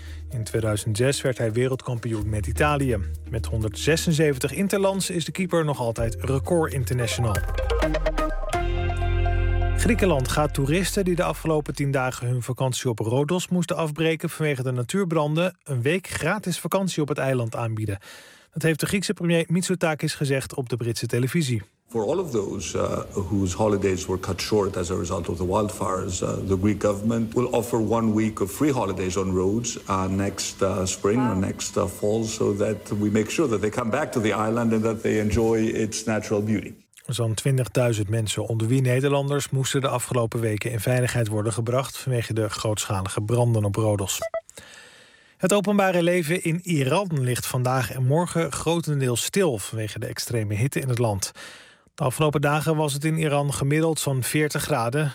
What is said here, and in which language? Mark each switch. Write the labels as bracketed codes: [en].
[nl] In 2006 werd hij wereldkampioen met Italië. Met 176 interlands is de keeper nog altijd record international. Griekenland gaat toeristen die de afgelopen 10 dagen hun vakantie op Rodos moesten afbreken vanwege de natuurbranden een week gratis vakantie op het eiland aanbieden. Dat heeft de Griekse premier Mitsotakis gezegd op de Britse televisie. [en] For all of those whose holidays were cut short as a result of the wildfires, the Greek government will offer 1 week of free holidays on Rhodes next fall, so that we make sure that they come back to the island and that they enjoy its natural beauty. [nl] Zo'n 20.000 mensen, onder wie Nederlanders, moesten de afgelopen weken in veiligheid worden gebracht vanwege de grootschalige branden op Rhodos. Het openbare leven in Iran ligt vandaag en morgen grotendeels stil vanwege de extreme hitte in het land. De afgelopen dagen was het in Iran gemiddeld zo'n 40 graden.